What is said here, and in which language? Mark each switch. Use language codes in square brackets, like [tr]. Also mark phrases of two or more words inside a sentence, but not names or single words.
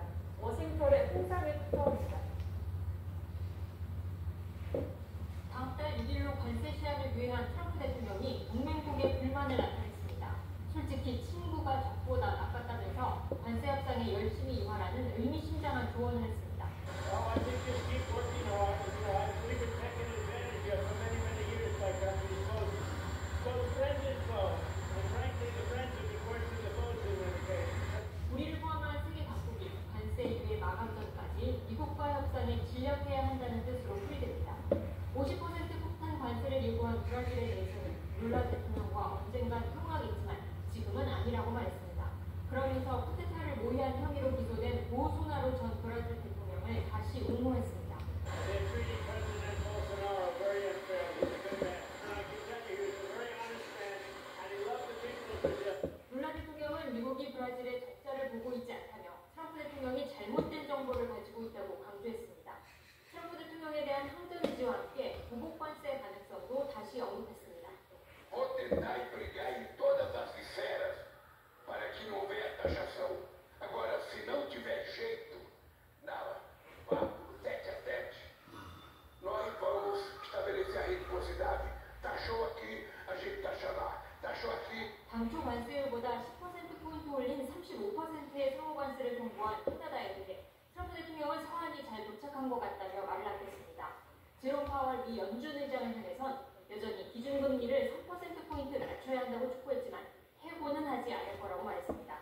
[ko] 워싱턴의 홍상일 특파원입니다. 다음 달 1일로 관세 시한을 유예한 트럼프 대통령이 동맹국의 불만을 나타냈습니다. 솔직히 친구가 적보다 나빴다면서 관세 협상에 열심히 임하라는 의미심장한 조언을 했습니다. [en] I think just keep working hard. I believe we've taken advantage of for many, many years by countries closing. So the friend is close. And frankly, the friends would be worse than the foes in any case. [ko] 우리를 포함한 세계 각국이 관세 유예 마감 전까지 미국과 협상에 진력해야 한다는 뜻으로 풀이됩니다. 50% 폭탄 관세를 예고한 브라질에 대해서는 룰라 대통령과 언젠간 통화하겠지만 지금은 아니라고 말했습니다. 그러면서 쿠데타를 모의한 혐의로 기소된 보소나로 전 브라질 대통령을 다시 옹호했습니다. [en] They treated President Bolsonaro very unfairly. He's a good man. And I can tell you, he was a very honest man. And he loved the people of Brazil. [ko] 룰라 대통령은 미국이 브라질의 적자를 보고 있지 않다며 트럼프 대통령이 잘못된 정보를 가지고 있다고 강조했습니다. 트럼프 대통령에 대한 항전 의지와 함께 보복 관세 가능성도 다시 언급했습니다. [pt] Vou tentar empregar em todas as esferas para que não venha taxação. Agora, se não tiver jeito, vamos tete a tete. Nós vamos estabelecer a reciprocidade. Taxou aqui, a gente taxa lá. Taxou aqui. [ko] 당초 관세율보다 10%포인트 올린 35%의 상호 관세를 통보한 캐나다에 대해 트럼프 대통령은 사안이 잘 도착한 것 같다며 말을 아꼈습니다. 제롬 파월 미 연준 의장을 향해선 여전히 기준금리를 3%포인트 낮춰야 한다고 촉구했지만 해고는 하지 않을 거라고 말했습니다.